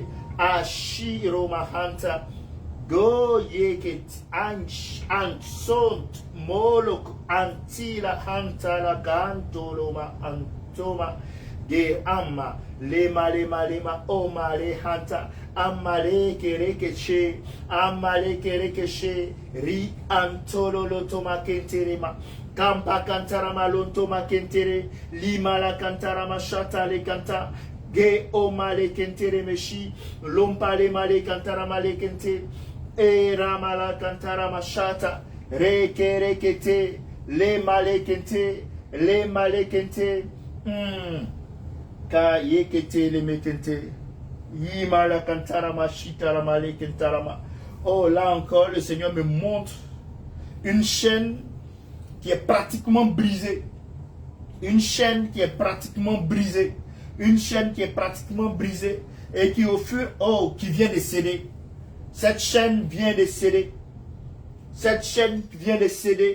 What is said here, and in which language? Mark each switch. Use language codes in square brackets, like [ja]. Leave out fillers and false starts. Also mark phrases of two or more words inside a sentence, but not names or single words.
[fr] Ashiroma hanta. Go yeket ansont molok antila hantala gantoloma antoma ge amma lema lema lema oma le hanta amale kerekeche amale kerekeche ri antolo lotoma kenterema kampa kantarama lontoma kentere lima la kantarama shata le kanta ge omale kentere meshi lompale male kantarama le kente e ramala kantara mashata reke rekete le malekente ka yekete le mekente yimala kantara mashita la malekentara ma. Oh, là encore le Seigneur me montre une chaîne qui est pratiquement brisée, une chaîne qui est pratiquement brisée, une chaîne qui est pratiquement brisée et qui au fur qui vient de céder. Cette chaîne vient de céder. Cette chaîne vient de céder.